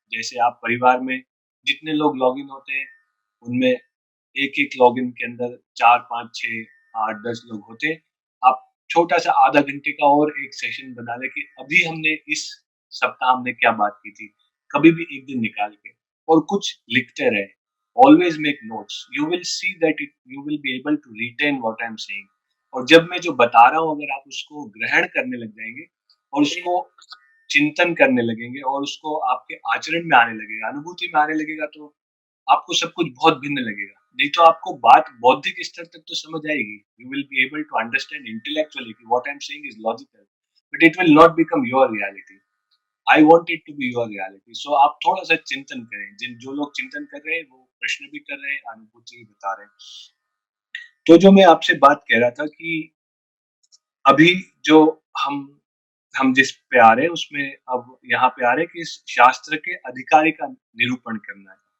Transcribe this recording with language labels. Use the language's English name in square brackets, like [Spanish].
[Hindi] जैसे आप परिवार में जितने लोग लॉगिन होते हैं, उनमें एक-एक लॉगिन के अंदर 4, 5, 6, 8, 10 लोग होते हैं। आप छोटा-सा आधा घंटे का और एक सेशन बना लें कि अभी हमने इस सप्ताह हमने क्या बात की थी। कभी भी एक दिन निकाल के और कुछ लिखते रहें। [English] Always make notes. You will see that you will be able to retain what I'm saying. [Hindi] और जब मैं जो बता रहा हूँ अगर आप उसको ग्रहण करने लग जाएँगे और उसको चिंतन करने लगेंगे और उसको आपके आचरण में आने लगेगा, अनुभूति में आने लगेगा, तो आपको सब कुछ बहुत भिन्न लगेगा। नहीं तो आपको बात बौद्धिक स्तर तक तो समझ आएगी। [English] You will be able to understand intellectually कि what I'm saying is logical, but it will not become your reality. I want it to be your reality. So [Hindi] आप थोड़ा-सा चिंतन करें। जिन जो लोग चिंतन कर रहे हैं, वो प्रश्न भी कर रहे हैं, अनुभूति भी बता रहे हैं। तो जो मैं आपसे बात कह रहा था कि अभी जो हम हम जिस पे आ रहे हैं, उसमें अब यहाँ पे आ रहे हैं कि इस शास्त्र के अधिकारी का निरूपण करना है।